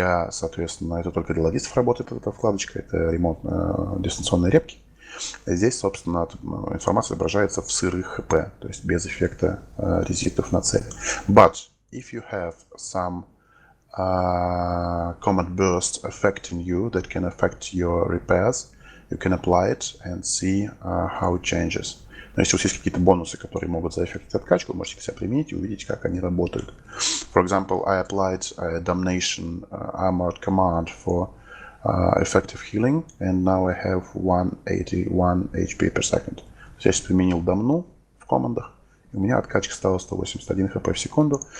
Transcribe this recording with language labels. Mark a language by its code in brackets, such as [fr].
[ru] Соответственно, это только для логистов работает эта вкладочка, это ремонт дистанционной репки. Здесь, собственно, информация отображается в сырых ХП, то есть без эффекта резистов на цели. [en] But if you have some command burst affecting you that can affect your repairs, you can apply it and see how it changes. [ru] Но если у вас есть какие-то бонусы, которые могут заэффектить откачку, вы можете их себя применить и увидеть, как они работают. [en] For example, I applied a Damnation Armored Command for effective healing, and now I have 181 HP per second. [ru] Я сейчас применил дамну в командах, и у меня откачка стала 181 HP в секунду.